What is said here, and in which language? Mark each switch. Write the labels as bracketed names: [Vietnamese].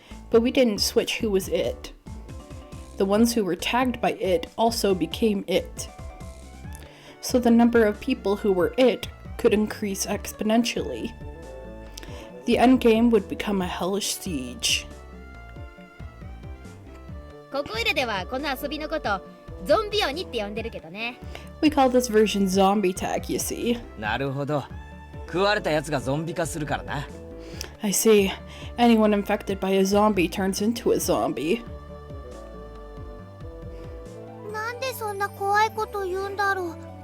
[English] But we didn't switch who was it. The ones who were tagged by it also became it. So the number of people who were it could increase exponentially. The endgame would become a hellish siege. [Japanese] ここいらではこの遊びのことゾンビ鬼って呼んでるけどね。 [English] We call this version zombie tag, you see. [Japanese] なるほど。食われたやつがゾンビ化するからな。 [English] I see. Anyone infected by a zombie turns into a zombie. [Japanese] そんな怖いこと言うんだろう。